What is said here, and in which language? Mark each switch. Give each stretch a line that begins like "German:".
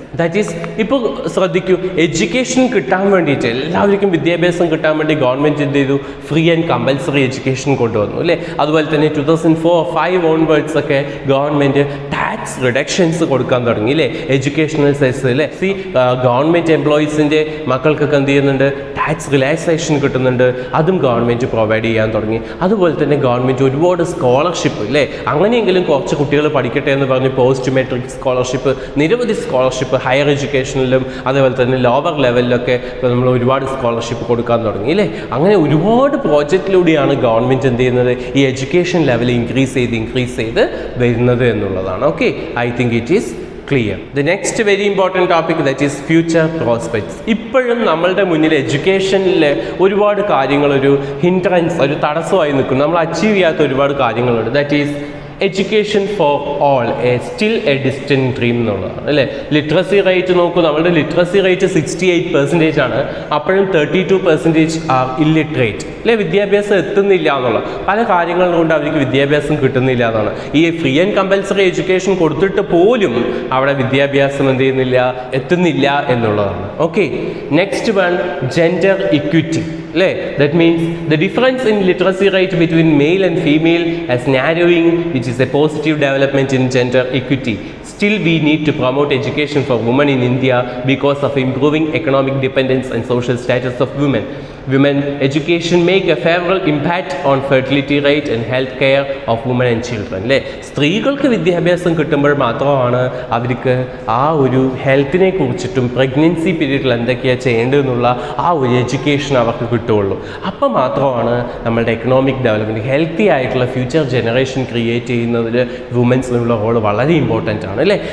Malayalam: That is ഇപ്പോൾ ശ്രദ്ധിക്കൂ, education കിട്ടാൻ വേണ്ടിയിട്ട് എല്ലാവർക്കും വിദ്യാഭ്യാസം കിട്ടാൻ വേണ്ടി ഗവൺമെൻറ് എന്ത് ചെയ്തു, ഫ്രീ ആൻഡ് കമ്പൽസറി എഡ്യൂക്കേഷൻ കൊണ്ടുവന്നു അല്ലേ. അതുപോലെ തന്നെ 2004-5 ഓൺവേർഡ്സ് ഒക്കെ ഗവൺമെൻറ് ടാക്സ് റിഡക്ഷൻസ് കൊടുക്കാൻ തുടങ്ങി അല്ലേ, എഡ്യൂക്കേഷണൽ സെസ് അല്ലേ. ഗവൺമെൻറ് എംപ്ലോയീസിൻ്റെ മക്കൾക്കൊക്കെ എന്ത് ചെയ്യുന്നുണ്ട്, ടാക്സ് റിലാക്സേഷൻ കിട്ടുന്നുണ്ട്, അതും ഗവൺമെൻറ് പ്രൊവൈഡ് ചെയ്യാൻ തുടങ്ങി. അതുപോലെ തന്നെ ഗവൺമെൻറ് ഒരുപാട് സ്കോളർഷിപ്പ് അല്ലേ, അങ്ങനെയെങ്കിലും കുറച്ച് കുട്ടികൾ പഠിക്കട്ടെ എന്ന് പറഞ്ഞ് പോസ്റ്റ് മെട്രിക് സ്കോളർഷിപ്പ്, നിരവധി സ്കോളർഷിപ്പ് ഹയർ എഡ്യൂക്കേഷനിലും അതേപോലെ തന്നെ ലോവർ ലെവലിലൊക്കെ നമ്മൾ ഒരുപാട് സ്കോളർഷിപ്പ് കൊടുക്കാൻ തുടങ്ങി അല്ലേ. അങ്ങനെ ഒരുപാട് പ്രോജക്റ്റിലൂടെയാണ് ഗവൺമെൻറ് എന്ത് ചെയ്യുന്നത്, ഈ എഡ്യൂക്കേഷൻ ലെവൽ ഇൻക്രീസ് ചെയ്ത് വരുന്നത് എന്നുള്ളതാണ്.
English: Okay, I think it is clear. The next very important topic, that is future prospects.
Malayalam: ഇപ്പോഴും നമ്മളുടെ മുന്നിൽ എഡ്യൂക്കേഷനിൽ ഒരുപാട് കാര്യങ്ങൾ ഒരു ഹിൻഡ്രൻസ്, ഒരു തടസ്സമായി നിൽക്കുന്നു, നമ്മൾ അച്ചീവ് ചെയ്യാത്ത ഒരുപാട് കാര്യങ്ങളുണ്ട്. That is education for all still A distant dream എന്നുള്ളതാണ് അല്ലേ. ലിറ്ററസി റേറ്റ് നോക്കൂ, നമ്മളുടെ ലിറ്ററസി റേറ്റ് 68% ആണ്, അപ്പോഴും 32% ആർ ഇല്ലിറ്ററേറ്റ് അല്ലേ. വിദ്യാഭ്യാസം എത്തുന്നില്ല എന്നുള്ള പല കാര്യങ്ങൾ കൊണ്ട് അവർക്ക് വിദ്യാഭ്യാസം കിട്ടുന്നില്ല എന്നാണ്. ഈ ഫ്രീ ആൻഡ് കമ്പൽസറി എഡ്യൂക്കേഷൻ കൊടുത്തിട്ട് പോലും അവിടെ വിദ്യാഭ്യാസം എന്ത് ചെയ്യുന്നില്ല, എത്തുന്നില്ല എന്നുള്ളതാണ്. Okay, next one, gender equity അല്ലേ. That means the difference in literacy rate between male and female as narrowing,
English: which is a positive development in gender equity. Still, we need to promote education for women in India because of improving economic dependence and social status of women. Women education make a favorable impact on fertility rate and health care of women and children
Malayalam: അല്ലേ. സ്ത്രീകൾക്ക് വിദ്യാഭ്യാസം കിട്ടുമ്പോൾ മാത്രമാണ് അവർക്ക് ആ ഒരു ഹെൽത്തിനെ കുറിച്ചിട്ടും pregnancy പീരീഡിൽ എന്തൊക്കെയാണ് ചെയ്യേണ്ടതെന്നുള്ള ആ ഒരു എഡ്യൂക്കേഷൻ അവർക്ക് കിട്ടുകയുള്ളൂ. അപ്പം മാത്രമാണ് നമ്മളുടെ എക്കണോമിക് ഡെവലപ്മെൻറ്റ്, ഹെൽത്തി ആയിട്ടുള്ള ഫ്യൂച്ചർ ജനറേഷൻ ക്രിയേറ്റ് ചെയ്യുന്നതിൽ വുമൻസിനുള്ള റോൾ വളരെ ഇമ്പോർട്ടൻ്റ് ആണ് അല്ലേ.